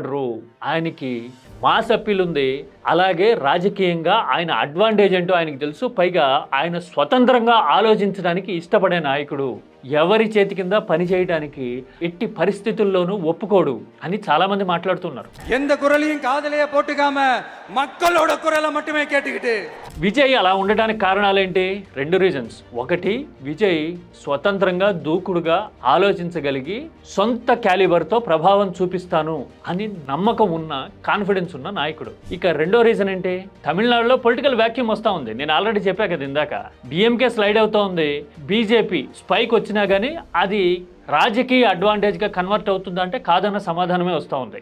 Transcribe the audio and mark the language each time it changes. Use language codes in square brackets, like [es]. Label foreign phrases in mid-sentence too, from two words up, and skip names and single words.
[te] ఆయనకి [en] mass appeal [te] ఉంది. అలాగే రాజకీయంగా ఆయన అడ్వాంటేజ్ ఏంటో ఆయనకు తెలుసు. పైగా ఆయన స్వతంత్రంగా ఆలోచించడానికి ఇష్టపడే నాయకుడు. ఎవరి చేతి కింద పని చేయడానికి ఎట్టి పరిస్థితుల్లోనూ ఒప్పుకోడు అని చాలా మంది మాట్లాడుతున్నారు. [ta] எந்த குரலையும் காதலையே போட்டுக்காம மக்களோட குரலை மட்டுமே கேட்டுக்கிட்டு [te] విజయ్ అలా ఉండడానికి కారణాలేంటి? 2 రీజన్స్. ఒకటి, విజయ్ స్వతంత్రంగా దూకుడుగా ఆలోచించగలిగి సొంత క్యాలిబర్తో ప్రభావం చూపిస్తాను అని నమ్మకం ఉన్న, కాన్ఫిడెన్స్ ఉన్న నాయకుడు. ఇక రెండో రీజన్ ఏంటి? తమిళనాడులో [en] political vacuum [te] వస్తూ ఉంది. నేను ఆల్రెడీ చెప్పా కదా ఇందాక, డిఎంకే స్లైడ్ అవుతూ ఉంది, బీజేపీ స్పైక్ వచ్చినా కానీ అది రాజకీయ [en] advantageగా convert [te] అవుతుందంటే కాదన్న సమాధానమే వస్తూ ఉంది.